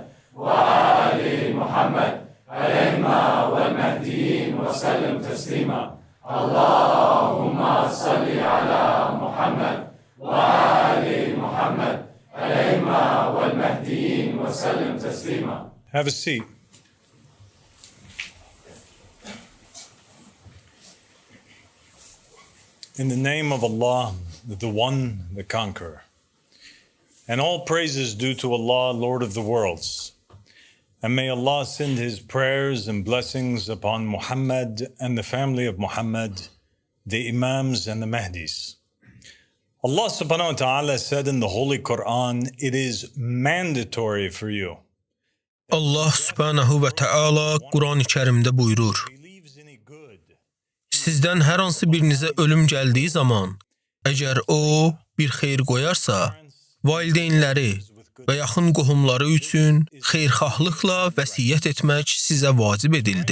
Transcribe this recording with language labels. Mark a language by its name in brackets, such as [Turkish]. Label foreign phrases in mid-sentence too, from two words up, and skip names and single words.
[Arabic] وآل محمد الأئمة والمهديين وسلم تسليما اللهم صل على محمد وآل محمد الأئمة والمهديين وسلم تسليما. [English] Have a seat. In the name of Allah, the One, the Conqueror. And all praises due to Allah, Lord of the worlds. And may Allah send His prayers and blessings upon Muhammad and the family of Muhammad, the Imams and the Mahdis. [Arabic] الله سبحانه وتعالى [English] said in the Holy Quran, it is mandatory for you. [Arabic] الله سبحانه وتعالى [Azerbaijani] Quran-ı Kərimdə buyurur: Sizdən hər hansı birinizə ölüm gəldiyi zaman, əgər o bir xeyir qoyarsa, valideynləri və yaxın qohumları üçün xeyirxahlıqla vəsiyyət etmək sizə vacib edildi.